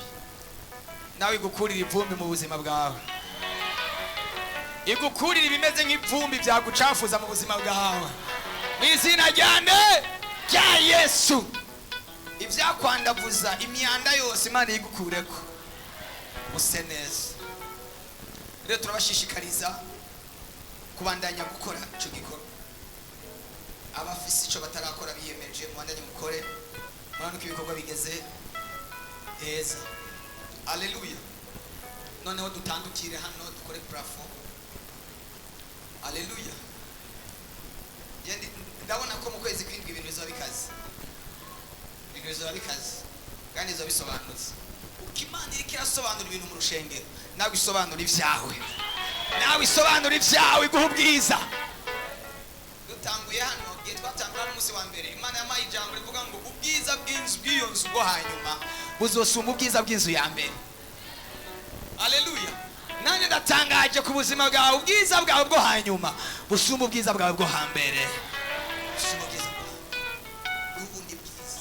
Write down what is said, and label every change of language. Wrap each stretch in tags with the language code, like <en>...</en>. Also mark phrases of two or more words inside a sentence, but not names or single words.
<rn>Nawe igukurira ivumbi mu buzima bwawe. Igukurira ibimeze nk'ivumbi byagucafuza mu buzima bwawe. Mu izina rya Yesu. Ibyakwandavuza imyanda yose Imana igukureko. Use neza. Rero turabashishikariza kubandanya gukora ico gikorwa. Abafise ico batarakora biyemeje mubandanye mukore. Murabona ko ibikorwa bigeze heza. Haleluya. Noneho dutandukire hano dukore plafond. Haleluya. Ndabona ko mu kwezi kw'indwi ibintu bizoba bikaze. Ibintu bizoba bikaze kandi bizoba bisobanutse. Ukimana iriko irasobanura ibintu mu rushengero, nawe isobanura ivyawe. Nawe isobanura ivyawe iguha ubwiza. Dutanguye hano igihe twatangura n'umunsi wa mbere, Imana yamaye ijambo rivuga ngo ubwiza bw'iyo nzu bwo hanyuma buzosumba ubwiza bw'inzu ya mbere. Haleluya. Nanye ndatangaje ku buzima bwawe, ubwiza bwawe bwo hanyuma busumba ubwiza bwawe bwo hambere. Busumba ubwiza bwawe. Ubundi bwiza.</rn>